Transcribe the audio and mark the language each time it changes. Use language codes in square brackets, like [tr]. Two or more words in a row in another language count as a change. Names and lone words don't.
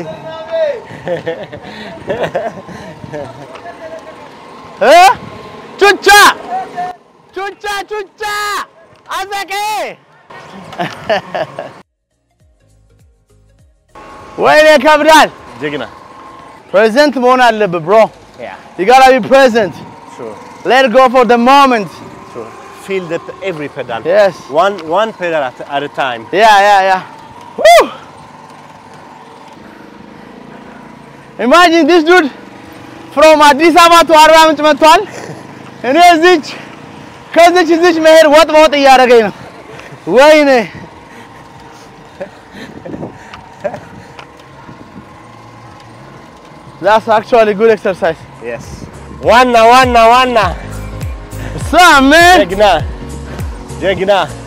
[am] ቹቻ አዘቄ ወይኔ ከብዳል ጀግና [en] present [am] መሆን አለበት [en] bro you gotta be present sure let go for the moment sure feel every pedal yes one pedal at a time yeah woo imagine this dude from Addis Ababa to Arba Minch [am] መጥቷል እኔ ከዚች መሄድ ወጥ እያደረገኝ ነው ወይኔ [en] that's actually good exercise yes ዋና man [am] ጀግና